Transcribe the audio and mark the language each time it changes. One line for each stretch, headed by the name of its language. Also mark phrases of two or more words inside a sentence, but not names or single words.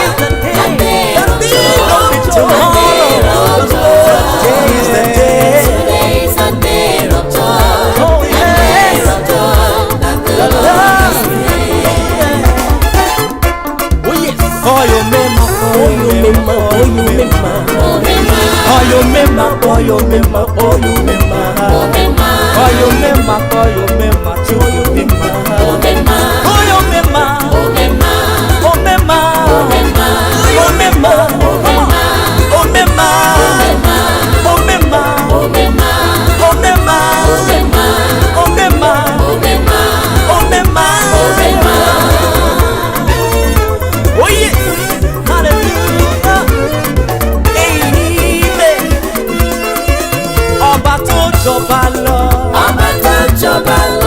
English: It's the day. A day of The day joy. of tomorrow. Today is the day. Today is a day of joy. Oh yes. Of joy that the Lord has made. Oh yes. Oh you mema, oh you mema, oh you mema. Oh you mema, oh you mema, oh you mema. Oh you mema, oh you mema, oh you mema. Oh you mema, oh mema, oh mema. Oh mema, oh mema, oh mema. Oh mema, oh mema, oh mema. Oh yes. Hallelujah. Amen.
Yoruba: Ọba tó jọba lọ. Ọba tó jọba lọ.